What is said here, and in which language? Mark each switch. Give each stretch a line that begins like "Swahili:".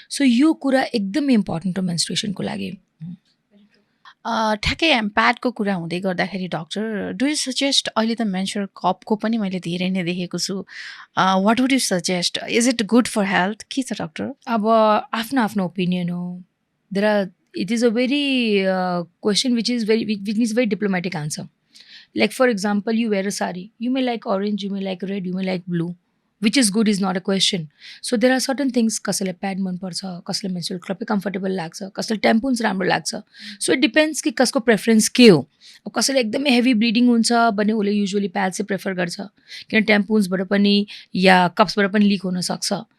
Nepali: So यो कुरा एकदमै इम्पोर्टेन्ट हो मेन्स्ट्रुएसनको लागि। ठ्याक्कै प्याडको कुरा हुँदै गर्दाखेरि
English: doctor do you suggest,
Nepali: अहिले त मेन्स्ट्रुअल कपको पनि मैले धेरै नै देखेको छु,
English: What would you suggest? Is it good for health?
Nepali: के छ डक्टर? अब आफ्नो आफ्नो ओपिनियन हो।
English: There are it is a very question which needs very diplomatic answer. Like for example, you wear a sari, you may like orange, you may like red, you may like blue. Which is good is not a question. So there are certain things,
Nepali: कसैलाई pad मनपर्छ, कसैलाई menstrual कपै comfortable लाग्छ, कसैलाई टेम्पोन्स राम्रो लाग्छ.
English: so it depends
Nepali: कि कसको preference के हो. अब कसैलाई एकदमै हेभी ब्लिडिङ हुन्छ भने उसले युजुअली प्याड चाहिँ प्रेफर गर्छ, किन टेम्पोन्सबाट पनि या कप्सबाट पनि लिक हुनसक्छ.